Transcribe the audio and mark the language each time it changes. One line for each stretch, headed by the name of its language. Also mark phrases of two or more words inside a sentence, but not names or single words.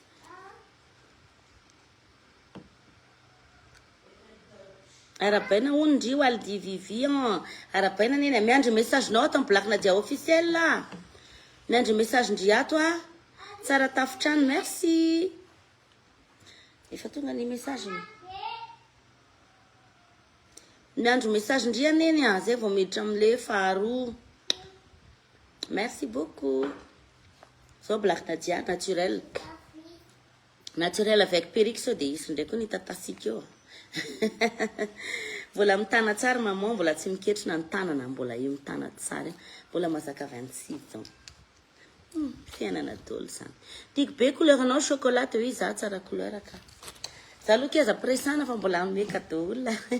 Malagasy: arabaina hono ndry Waldi Vivi arabaina neny miandry message nao ato Black Nadia officiel miandry message ndry ato tsara tafitrano merci efa tonga ny message miandry message ndry aneny zay vao miditra amle faharoa
French: merci beaucoup
Malagasy: zao Black Nadia
French: naturel avec perruque
Malagasy: sao de isy ndray koa ny tatasika eo mbola mitana tsara maman mbola tsy miketrina ny tanana mbola io mitana tsara mbola mazaka 26 ans fiainana dolo zany tiako be couleur anao chocolat teo izy za tsara couleur ka za aloha kiaza presana fa mbola anome cadeau olona